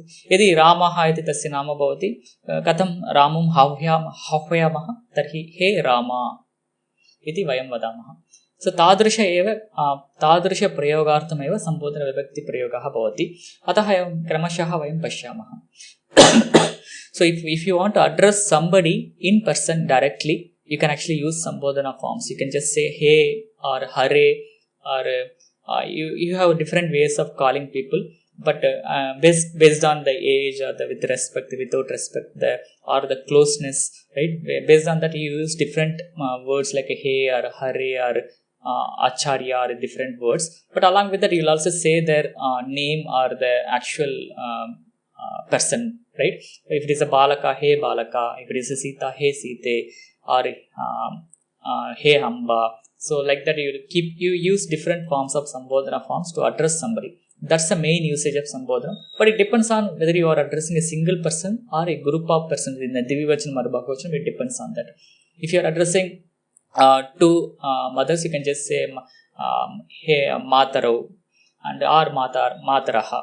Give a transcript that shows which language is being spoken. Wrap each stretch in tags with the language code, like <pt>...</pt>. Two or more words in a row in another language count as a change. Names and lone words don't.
<sa>यदि रामः इति तस्य नाम भवति, कथं रामं आह्वयामः? तर्हि हे राम इति वयं वदामः. सो तादृशप्रयोगार्थमेव सम्बोधनविभक्तिप्रयोगः भवति. अतः एवं क्रमशः वयं पश्यामः.</sa> <en>So if you want to address somebody in person directly, you can actually use Sambodhana forms. You can just say hey or hare, or you have different ways of calling people, but based on the age or with respect, without respect, or the closeness, right? Based on that, you use different words like hey or hare or acharya or different words. But along with that, you will also say their name or the actual person, right? If it is a balaka, hey balaka. If it is a sita, hey site, or hey hamba. So like that, you use different forms of sambodhana forms to address somebody. That's the main usage of sambodhana. But it depends on whether you are addressing a single person or a group of persons. In the Divivachanam or Bahuvachanam, it depends on that. If you are addressing two mothers, you can just say hey matarau and or mataraha.</en>